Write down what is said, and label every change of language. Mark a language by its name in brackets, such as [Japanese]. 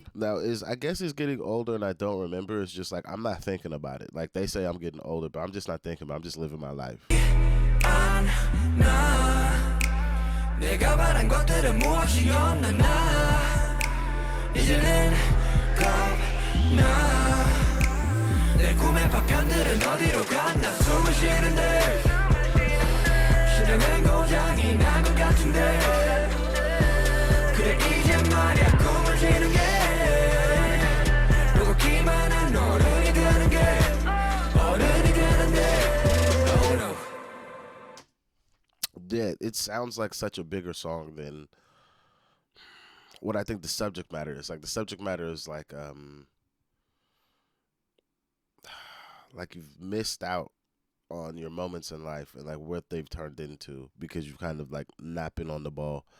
[English] Now is I guess it's getting older and I don't remember. It's just like I'm not thinking about it. Like they say I'm getting older, but I'm just not thinking about it. I'm just living my life. [Korean] 내가 바란 것들은 무엇이 없나 나 이제는 겁나 내 꿈의 파편들은 어디로 갔나 숨을 쉬는데 심장은 고장이 난 것 같은데 그래 이제 말야 꿈을 지는 게 무겁기만 한 어른이 되는 게 어른이 되는데 oh no. [English] Yeah, it sounds like such a bigger song than what I think the subject matter is. Like the subject matter is like you've missed out on your moments in life and like what they've turned into because you've kind of like not been on the ball.